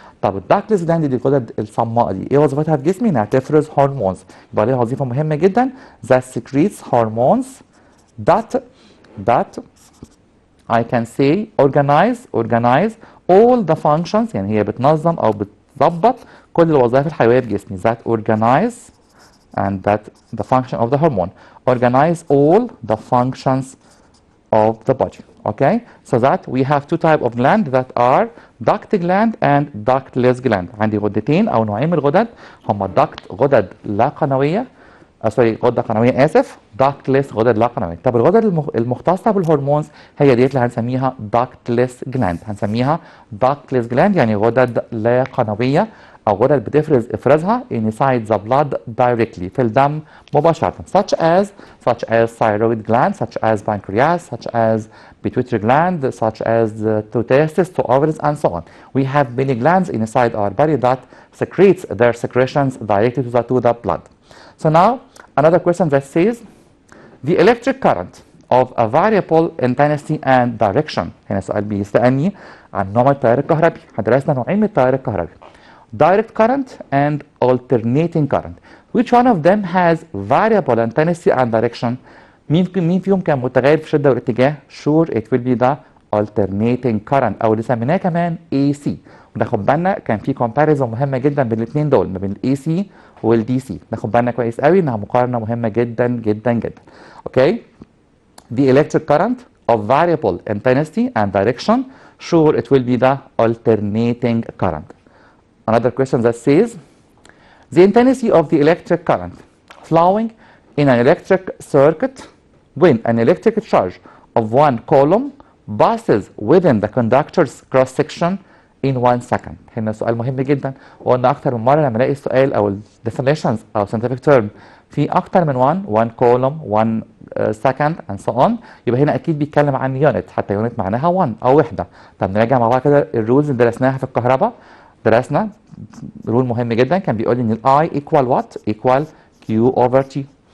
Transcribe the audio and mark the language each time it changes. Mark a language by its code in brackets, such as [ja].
[ar] طب الداكتلس جلاند دي الغدد الصماء دي إيه وظيفتها في جسمي؟ إنها تفرز هرمونز يبقى ليها وظيفة مهمة جدا [en] that secretes hormones that I can say organize all the functions [ar] يعني هي بتنظم أو بتظبط كل الوظائف الحيوية في جسمي [en] that organize and that the function of the hormone organize all the functions of the body. Okay, so that we have two types of gland that are duct gland and ductless gland. [ar] عندي غدتين او نوعين من الغدد هما duct غدد لا قنويه غده قنويه اسف ductless غدد لا قنويه. طب الغدد المختصه بالهرمونز هي ديت اللي هنسميها ductless gland هنسميها ductless gland يعني غدد لا قنويه أو غدد بتفرز إفرازها [en] inside the blood directly [ar] في الدم مباشرة [en] such as thyroid gland such as pancreas such as pituitary gland such as to testes to ovaries and so on. We have many glands inside our body that secretes their secretions directly to the blood. So now another question that says the electric current of a variable intensity and direction. [ar] هنا سؤال بيسألني عن نوع التيار الكهربي. درسنا نوعين من التيار الكهربي. [en] Direct current and alternating current. Which one of them has variable intensity and direction? [ar] مين فيهم كان متغير في الشدة والاتجاه؟ [en] Sure it will be the alternating current [ar] أو اللي سميناه كمان AC. وناخد بالنا كان في comparison مهمة جدا بين الاثنين دول ما بين ال AC وال DC. ناخد بالنا كويس قوي إنها مقارنة مهمة جدا جدا جدا. [en] Okay? The electric current of variable intensity and direction. Sure it will be the alternating current. Another question that says the intensity of the electric current flowing in an electric circuit when an electric charge of one coulomb passes within the conductor's cross section in 1 second. [ar] هنا سؤال مهم جدا وقلنا اكتر من مره لما الاقي السؤال او definitions او scientific term في اكتر من 1 coulomb 1 second [en] and so on [ar] يبقى هنا اكيد بيتكلم عن يونت حتى يونت معناها 1 او وحده. طب نراجع مع بعض كده الرولز اللي درسناها في الكهرباء. درسنا رول مهم جدا كان بيقول لي ان الاي ايكوال وات ايكوال كيو اوفر تي.